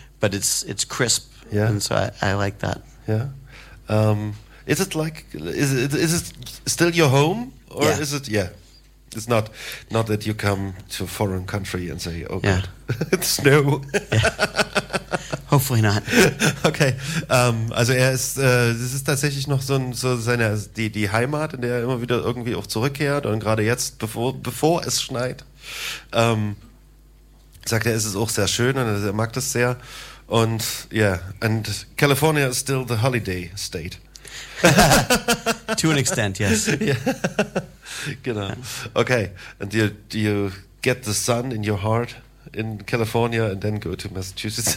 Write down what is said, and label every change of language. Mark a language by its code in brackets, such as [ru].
[en] But it's crisp. Yeah. And so I like that. Yeah. Is it still your home? Or is it... Yeah. It's not that you come to a foreign country and say, oh, God, it's snow. Yeah. Hopefully not. [de] Okay, also er ist, es ist tatsächlich noch die Heimat, in der er immer wieder irgendwie auch zurückkehrt, und gerade jetzt, bevor es schneit, sagt er, es ist auch sehr schön und er mag das sehr. Und [en] and California is still the holiday state. To an extent, yes. Yeah. [de] Genau. [en] Okay, and do you get the sun in your heart? In California, and then go to Massachusetts.